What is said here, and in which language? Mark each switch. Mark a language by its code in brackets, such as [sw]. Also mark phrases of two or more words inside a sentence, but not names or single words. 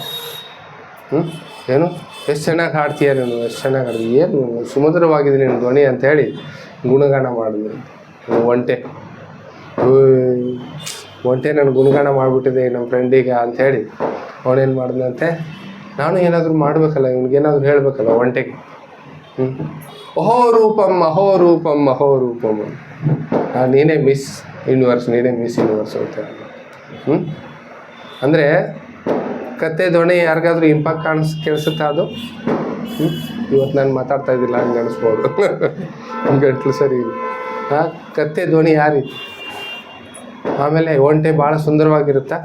[kn] ಏನು ಎಷ್ಟು ಚೆನ್ನಾಗಿ ಹಾಡ್ತೀಯ ನೀನು, ಎಷ್ಟು ಚೆನ್ನಾಗಿ ಹಾಡ್ತೀವಿ, ಏನು ಸುಮಧುರವಾಗಿದೆ ನಿನ್ನ ಧ್ವನಿ ಅಂಥೇಳಿ ಗುಣಗಾನ ಮಾಡಿದ್ರು. ಒಂಟೆ ನಾನು ಗುಣಗಾನ ಮಾಡಿಬಿಟ್ಟಿದೆ ನಮ್ಮ ಫ್ರೆಂಡಿಗೆ ಅಂಥೇಳಿ ಅವನೇನು ಮಾಡಿದಂತೆ, ನಾನು ಏನಾದರೂ ಮಾಡಬೇಕಲ್ಲ, ಇವ್ನಿಗೇನಾದರೂ ಹೇಳಬೇಕಲ್ಲ ಒಂಟೆಗೆ. [sa] ಅಹೋ ರೂಪಂ ಅಹೋ ರೂಪಂ ಅಹೋ ರೂಪಂ, [kn] ನೀನೇ [en] Miss Universe [kn] ಅಂತ ಹೇಳಿ. ಅಂದರೆ ಕತ್ತೆ ಧ್ವನಿ ಯಾರಿಗಾದ್ರೂ ಇಂಪಾಕ್ಟ್ ಕೇಳಿಸುತ್ತಾ ಅದು? ಇವತ್ತು ನಾನು ಮಾತಾಡ್ತಾ ಇದ್ದಿಲ್ಲ ಹಂಗೆ ಅನಿಸ್ಬೋದು, ಗಂಟ್ಲು ಸರಿ ಇಲ್ಲ. ಕತ್ತೆ ಧ್ವನಿ ಯಾರೀತಿ, ಆಮೇಲೆ ಒಂಟೆ ಭಾಳ ಸುಂದರವಾಗಿರುತ್ತಾ?